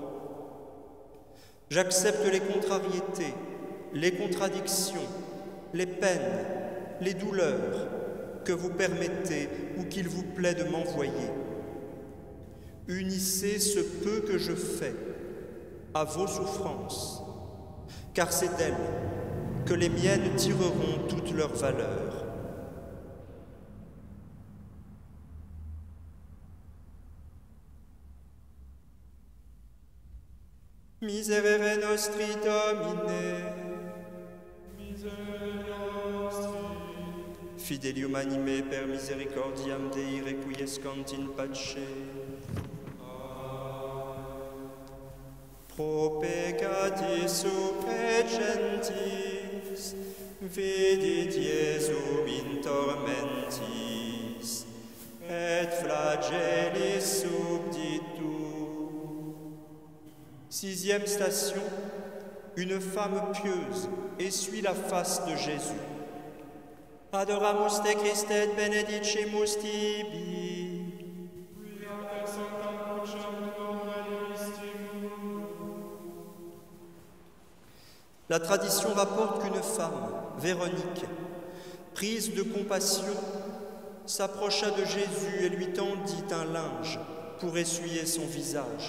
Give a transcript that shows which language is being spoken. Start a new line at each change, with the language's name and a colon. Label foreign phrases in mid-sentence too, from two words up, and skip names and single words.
French: J'accepte les contrariétés, les contradictions, les peines, les douleurs que vous permettez ou qu'il vous plaît de m'envoyer. Unissez ce peu que je fais à vos souffrances, car c'est d'elles que les miennes tireront toute leur valeur.
Latin: Miserere nostri Domine, Fidelium anime per misericordiam Dei requiescant in pace. Pro peccatis suppegentis, vidit Iesum in tormentis, et flagellis subditu.
French: Sixième station, une femme pieuse essuie la face de Jésus.
Latin: Adoramus te Christe et benedicimus tibi.
French: La tradition rapporte qu'une femme, Véronique, prise de compassion, s'approcha de Jésus et lui tendit un linge pour essuyer son visage.